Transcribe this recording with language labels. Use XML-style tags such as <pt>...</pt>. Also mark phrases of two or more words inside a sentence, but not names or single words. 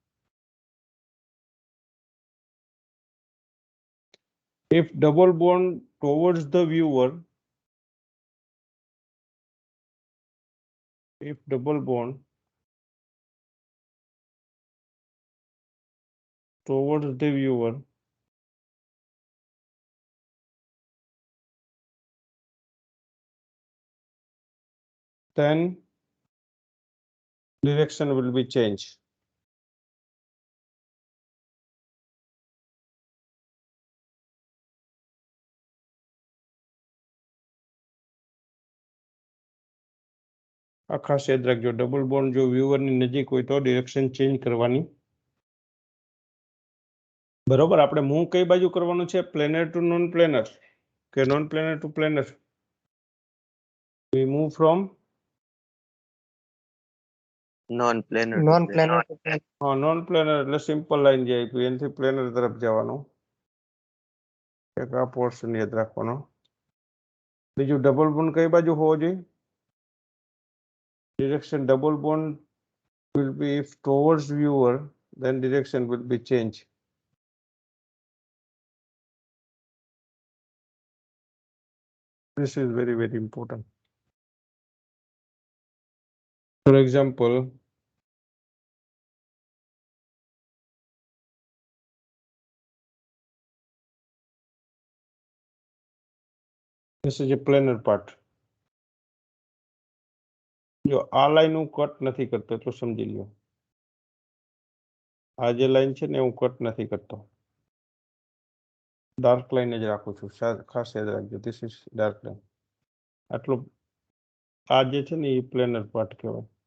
<en>If double bond towards the viewer, if double bond towards the viewer, then direction will be changed.</en> <gu>આ ખાસ યાદ રાખજો,</gu> <en>double bond</en> <gu>જો વ્યુઅર ની નજીક હોય તો</gu> <en>direction change</en> <gu>કરવાની. બરોબર, આપણે મૂવ કઈ બાજુ કરવાનું છે?</gu> <en>Planar to non planar કે non planar to planar? We move from Non-planar. Non-planar to planar.</en> <gu>હા</gu> <en>non planar</en> <gu>એટલે</gu> <en>simple line</en> <gu>જે આપી એનાથી પ્લેનર તરફ જવાનું. એક આ પોર્શન યાદ રાખવાનો. બીજું</gu> <en>double bond</en> <gu>કઈ બાજુ હોવો જોઈએ?</gu> <en>Direction double bond will be if towards viewer, then direction will be changed. This is very, very important. For example, this is a planar part.</en> <gu>જો આ લાઈન હું કટ નથી કરતો એટલું સમજી લ્યો. આ જે લાઈન છે ને હું કટ નથી કરતો,</gu> <en>dark line</en> <gu>જ રાખું છું. ખાસ યાદ રાખજો,</gu> <en>this is dark line.</en> <gu>આટલું આ જે છે ને એ</gu> <en>planar part</en> <gu>કહેવાય.</gu>